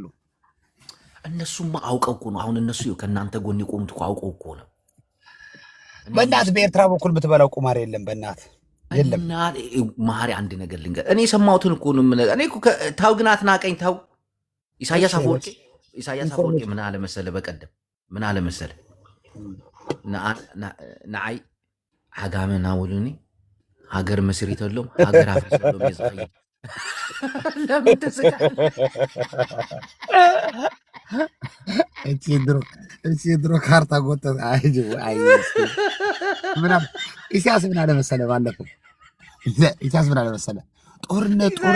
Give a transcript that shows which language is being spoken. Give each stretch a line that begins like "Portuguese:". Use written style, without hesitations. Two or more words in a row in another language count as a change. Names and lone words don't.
Amharic: እነሱማ አውቀው እኮ ነው። አሁን እነሱ ከእናንተ ጎን የቆሙት እኮ አውቀው እኮ ነው። በእናትህ በኤርትራ በኩል የምትበላው ቁማር የለም። በእናትህ የለም። ማሪ አንድ ነገር ልንገር፣ እኔ የሰማሁትን እኮ ነው የምነግርህ። እኔ ታው ግን አትናቀኝ ታው። ኢሳያስ አፈወርቂ ምን አለ መሰለህ? በቀደም ምን አለ መሰለህ?
Tigrinya: ንዓይ ዓጋመ ናውሉኒ ሃገር መስሪተሎም ሃገር አፍሪሰሎም የዝኸይ
Amharic: ለምን ትስቃለህ? እቺ ድሮ ካርታ ጎተ ኢሳያስ ምን አለ መሰለህ? ባለፈው ኢሳያስ ምን አለ መሰለህ? ጦርነት